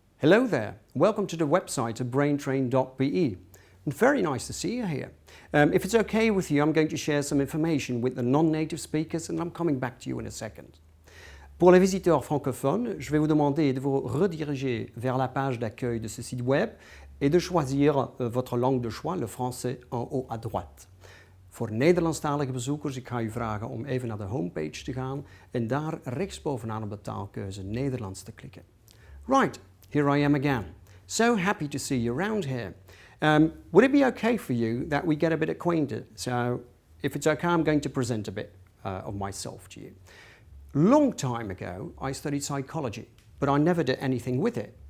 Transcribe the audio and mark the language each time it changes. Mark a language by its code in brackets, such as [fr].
[en] Hello there, welcome to the website of braintrain.be. Very nice to see you here. If it's okay with you, I'm going to share some information with the non-native speakers and I'm coming back to you in a second. [fr] Pour les visiteurs francophones, je vais vous demander de vous rediriger vers la page d'accueil de ce site web et de choisir votre langue de choix, le français, en haut à droite. [nl] Voor Nederlandstalige bezoekers, ik ga u vragen om even naar de homepage te gaan en daar rechtsbovenaan op de taalkeuze Nederlands te klikken. [en] Right, here I am again. So happy to see you around here. Would it be okay for you that we get a bit acquainted? So if it's okay, I'm going to present a bit of myself to you. Long time ago, I studied psychology, but I never did anything with it.